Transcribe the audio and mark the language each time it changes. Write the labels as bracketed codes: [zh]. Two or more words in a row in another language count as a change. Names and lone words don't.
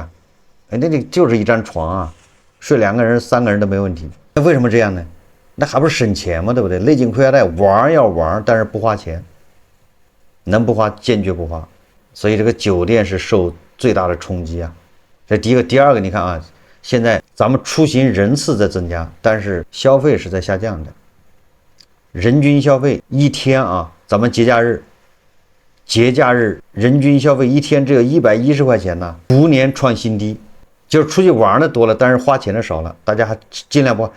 [zh] 哎，那就是一張床啊，睡2個人、3個人都沒問題。那為什麼這樣呢？那還不是省錢嗎？對不對？勒緊褲腰帶玩要玩，但是不花錢，能不花堅決不花。所以這個酒店是受最大的衝擊啊。這第一個，第二個，你看啊，現在咱們出行人次在增加，但是消費是在下降的，人均消費一天啊，咱們节假日人均消費一天只有110塊錢呢，逐年創新低。就是出去玩的多了，但是花錢的少了，大家還盡量不花。